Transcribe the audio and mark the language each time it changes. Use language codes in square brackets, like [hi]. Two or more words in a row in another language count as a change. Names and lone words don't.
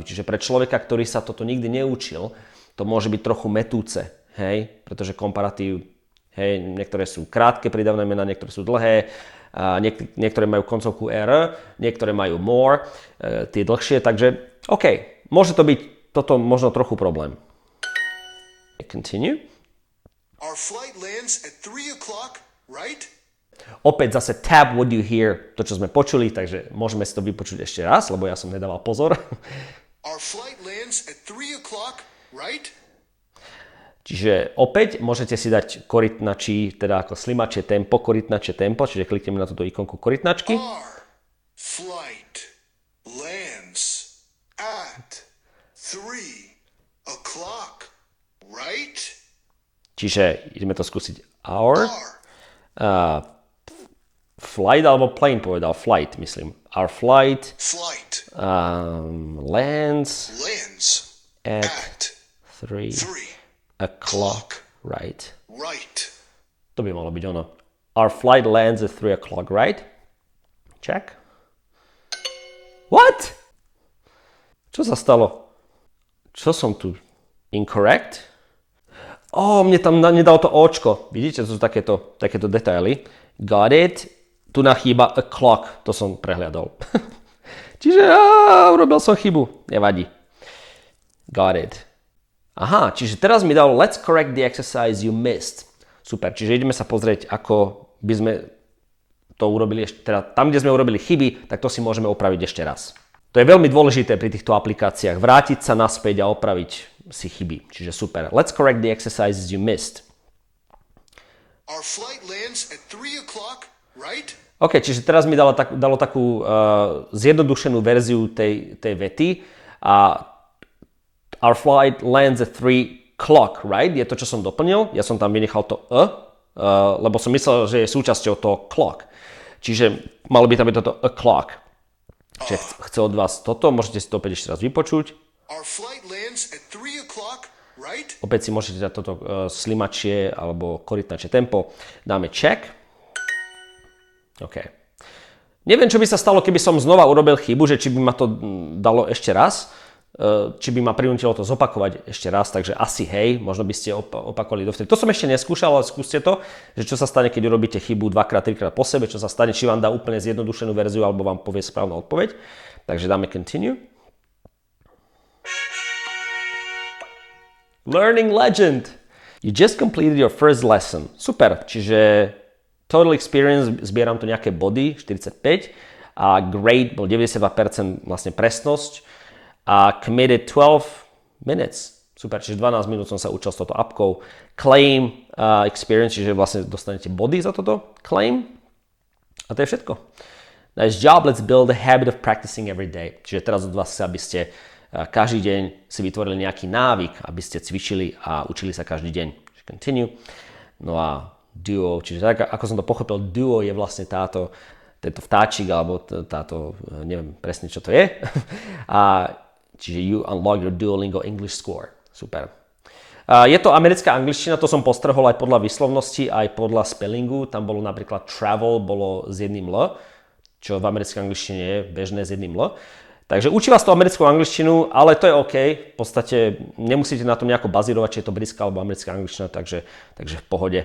[sk] Čiže pre človeka, ktorý sa toto nikdy neučil, to môže byť trochu metúce, hej? Pretože komparatív, hej, niektoré sú krátke prídavné mená, niektoré sú dlhé, niektoré majú koncovku R, niektoré majú more, tie dlhšie, takže OK, môže to byť toto možno trochu problém. [en] Continue. Our flight lands at 3 o'clock, right? [sk] Opäť zase [en] tab what you hear, [sk] to čo sme počuli, takže môžeme si to vypočuť ešte raz, lebo ja som nedával pozor. [en] Our flight lands at 3 o'clock, right? [sk] Čiže opäť môžete si dať korytnačí, teda ako slimačie tempo, korytnačie tempo, čiže klikneme na túto ikonku korytnačky. [en] Our flight lands at 3 o'clock, right? [sk] Čiže ideme to skúsiť. [en] Our flight alebo plane povedal. [sk] Flight, myslím. [en] Our flight lands at 3 o'clock, right? Right. [sk] To by malo byť ono. [en] Our flight lands at 3 o'clock, right? Check. What? [sk] Čo sa stalo? Čo som tu? Incorrect? Mne tam nedalo to očko. Vidíte, to sú takéto detaily. [en] Got it. [sk] Tu na chýba [en] a clock. [sk] To som prehliadol. Čiže urobil som chybu. Nevadí. [en] Got it. [sk] Aha, čiže teraz mi dal [en] let's correct the exercise you missed. [sk] Super, čiže ideme sa pozrieť, ako by sme to urobili ešte, teda tam, kde sme urobili chyby, tak to si môžeme opraviť ešte raz. To je veľmi dôležité pri týchto aplikáciách, vrátiť sa naspäť a opraviť si chyby. Čiže super. [en] Let's correct the exercises you missed. Our flight lands at 3 o'clock, right? [sk] OK, čiže teraz mi dalo takú zjednodušenú verziu tej vety a [en] our flight lands at 3 o'clock, right? [sk] Je to, čo som doplnil. Ja som tam vynechal to lebo som myslel, že je súčasťou toho clock. Čiže malo by tam byť toto o'clock. Čiže chce od vás toto, môžete si to opäť ešte raz vypočuť. Our flight lands at 3 o'clock, right? Opäť si môžete dať toto slimačie alebo korytnačie tempo. Dáme check. OK. Neviem, čo by sa stalo, keby som znova urobil chybu, že či by ma to dalo ešte raz. Či by ma prinútilo to zopakovať ešte raz, takže asi hej, možno by ste opakovali dovtedy. To som ešte neskúšal, ale skúste to, že čo sa stane, keď urobíte chybu 2-3 krát po sebe, čo sa stane, či vám dá úplne zjednodušenú verziu, alebo vám povie správnu odpoveď. Takže dáme continue. [en] Learning legend. You just completed your first lesson. [sk] Super, čiže [en] total experience, [sk] zbieram tu nejaké body, 45, a grade bol 92% vlastne presnosť, a [en] committed 12 minutes. [sk] Super, čiže 12 minút som sa učil s touto appkou. [en] Claim experience, [sk] čiže vlastne dostanete body za toto. Claim. A to je všetko. [en] Nice job, let's build a habit of practicing every day. [sk] Čiže teraz od vás chce, aby ste každý deň si vytvorili nejaký návyk, aby ste cvičili a učili sa každý deň. [en] Continue. [sk] No a duo, čiže tak, ako som to pochopil, duo je vlastne tento vtáčik, alebo táto, neviem presne, čo to je. A čiže [en] you unlock your Duolingo English score. [sk] Super. Je to americká angličtina, to som postrehol aj podľa výslovnosti, aj podľa spellingu. Tam bolo napríklad travel, bolo s jedným L, čo v americkej angličtine je bežné s jedným L. Takže učí vás to americkú angličtinu, ale to je OK. V podstate nemusíte na tom nejako bazírovať, či je to britská alebo americká angličtina, takže v pohode.